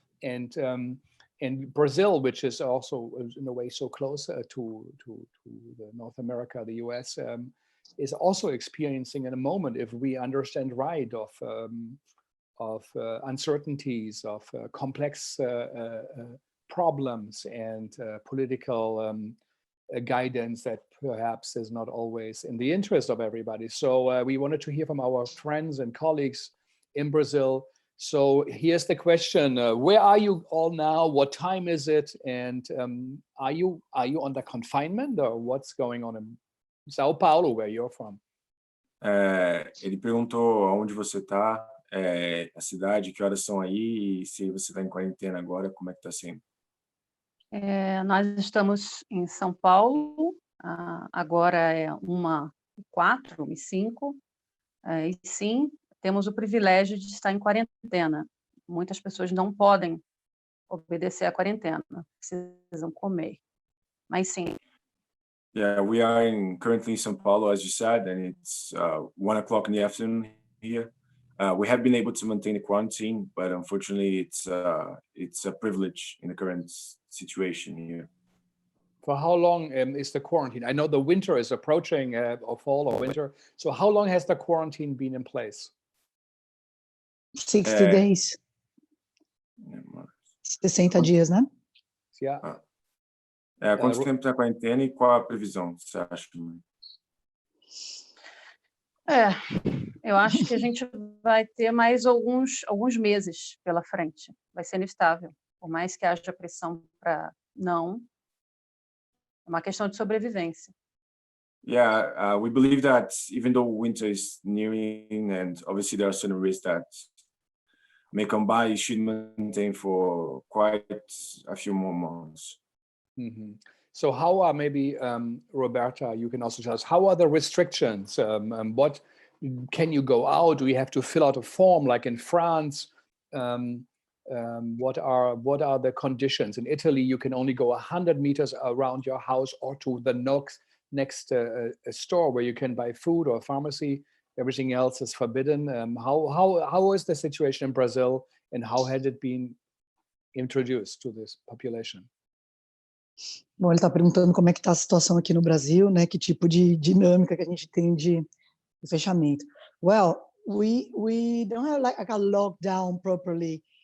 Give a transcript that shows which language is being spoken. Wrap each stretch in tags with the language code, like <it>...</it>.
<en>And Brazil, which is also in a way so close to the North America, the US, is also experiencing in a moment, if we understand right, of uncertainties, of complex problems and political guidance that perhaps is not always in the interest of everybody. So we wanted to hear from our friends and colleagues in Brazil. So here's the question: where are you all now? What time is it? And are you under confinement, or what's going on in São Paulo, where you're from?</en> <pt>Ele perguntou aonde você está a cidade? Que horas são aí? E se você está em quarentena agora, como é que está sendo? Nós estamos em São Paulo, agora é 1h04, 1h05, e sim, temos o privilégio de estar em quarentena. Muitas pessoas não podem obedecer à quarentena, precisam comer. Mas sim.</pt> <en>Yeah, we are currently in São Paulo, as you said, and it's 1 o'clock in the afternoon here. We have been able to maintain the quarantine, but unfortunately, it's a privilege in the current situation here. For how long is the quarantine? I know the winter is approaching, or fall or winter. So how long has the quarantine been in place? 60 days.</en> <pt>60 dias, né?</pt> <en>Yeah.</en> <pt>Quanto tempo está a quarentena e qual a previsão, você acha? Eu acho que a gente vai ter mais alguns meses pela frente. Vai ser instável. Por mais que haja pressão para não, é uma questão de sobrevivência.</pt> <en>Yeah, we believe that even though winter is nearing and obviously there are certain risks that may come by, you should maintain for quite a few more months. Mm-hmm. So how are maybe, Roberta, you can also tell us, how are the restrictions? What can you go out? Do you have to fill out a form like in France? What are the conditions? In Italy, you can only go 100 meters around your house or to the next store where you can buy food or pharmacy. Everything else is forbidden. How is the situation in Brazil, and how had it been introduced to this population?</en> <pt>Bom, ele está perguntando como é que está a situação aqui no Brasil, né? Que tipo de dinâmica que a gente tem de fechamento.</pt> <en>Well, we don't have like a lockdown properly.</en>